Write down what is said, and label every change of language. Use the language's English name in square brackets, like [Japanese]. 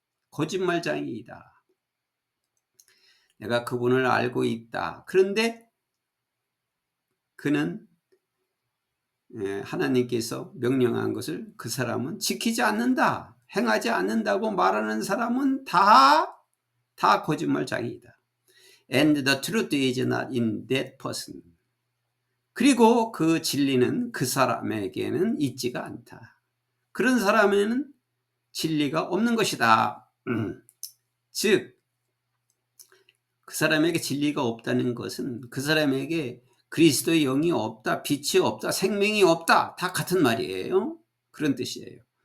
[Korean] 거짓말장이다. 내가 그분을 알고 있다. 그런데 그는 하나님께서 명령한 것을 그 사람은 지키지 않는다. 행하지 않는다고 말하는 사람은 다 거짓말장이다. [English] And the truth is not in that person. [Korean] 그리고 그 진리는 그 사람에게는 있지가 않다. 그런 사람에는 진리가 없는 것이다. 즉, 그 사람에게 진리가 없다는 것은 그 사람에게 그리스도의 영이 없다, 빛이 없다, 생명이 없다, 다 같은 말이에요. 그런 뜻이에요.